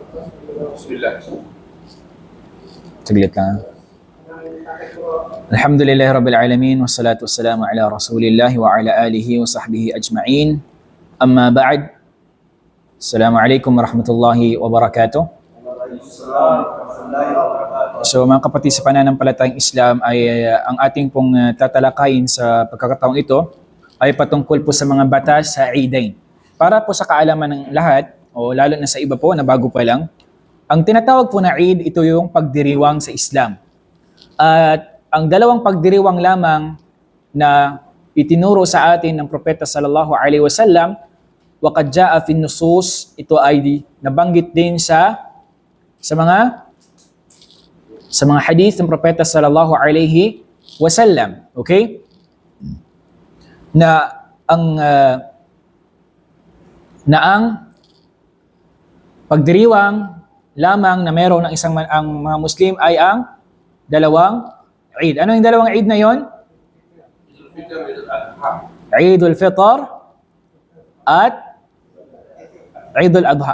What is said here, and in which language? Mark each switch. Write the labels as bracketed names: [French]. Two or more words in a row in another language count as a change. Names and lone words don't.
[Filipino] Bismillah. Saglit lang. [Arabic] الحمد لله رب العالمين والصلاة والسلام على رسول الله وعلى آله وصحبه أجمعين. أما بعد. السلام عليكم ورحمة الله وبركاته. [Filipino] So mga kapatid sa pananampalatayang Islam ay ang ating pong tatalakayin sa pagkakataong ito ay patungkol po sa mga batas sa Eidain. Para po sa kaalaman ng lahat, o lalo na sa iba po na bago pa lang, ang tinatawag po na Eid, ito yung pagdiriwang sa Islam. At ang dalawang pagdiriwang lamang na itinuro sa atin ng Propeta [Arabic] صلى الله عليه وسلم وقد جاء في النصوص, [Filipino] ito ay nabanggit din sa mga hadith ng Propeta [Arabic] صلى الله عليه وسلم. [Filipino] Okay? Na ang pagdiriwang lamang na meron ng ang mga Muslim ay ang dalawang Eid. Ano yung dalawang Eid na yon? Eidul Fitr at Eidul Adha.